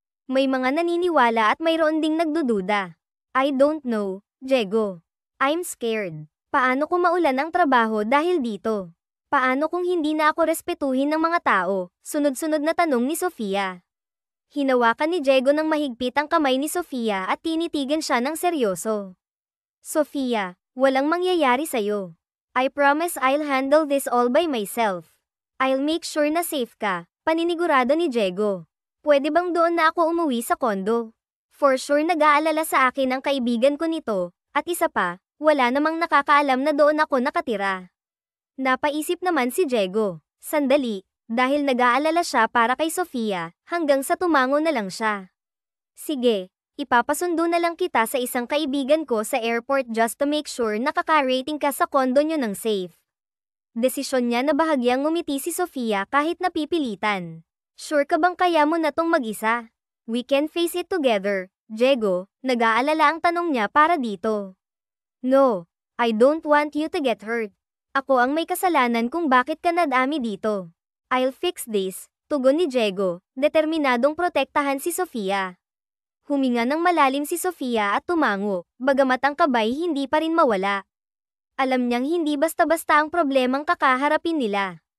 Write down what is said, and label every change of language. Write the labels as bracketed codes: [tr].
[tl] May mga naniniwala at mayroon ding nagdududa. [en] I don't know, Diego. I'm scared. [tl] Paano kung maulan ang trabaho dahil dito? Paano kung hindi na ako respetuhin ng mga tao? Sunod-sunod na tanong ni Sofia. Hinawakan ni Diego ng mahigpit ang kamay ni Sofia at tinitigan siya ng seryoso. Sofia, walang mangyayari sa'yo. [en] I promise I'll handle this all by myself. I'll make sure [tl] na safe ka, paninigurado ni Diego. Pwede bang doon na ako umuwi sa kondo? [en] For sure [tl] nag-aalala sa akin ang kaibigan ko nito, at isa pa, wala namang nakakaalam na doon ako nakatira. Napaisip naman si Diego. Sandali. Dahil nag-aalala siya para kay Sofia, hanggang sa tumango na lang siya. Sige, ipapasundo na lang kita sa isang kaibigan ko sa airport [en] just to make sure [tl] nakaka-rating ka sa kondo nyo ng safe. Desisyon niya na bahagyang ngumiti si Sofia kahit napipilitan. Sure ka bang kaya mo na tong mag-isa? [en] We can face it together, [tl] Diego, nag-aalala ang tanong niya para dito. [en] No, I don't want you to get hurt. [tl] Ako ang may kasalanan kung bakit ka nadami dito. [en] I'll fix this, [tl] tugon ni Diego, determinadong protektahan si Sofia. Huminga ng malalim si Sofia at tumango, bagamat ang kabay hindi pa rin mawala. Alam niyang hindi basta-basta ang problemang kakaharapin nila.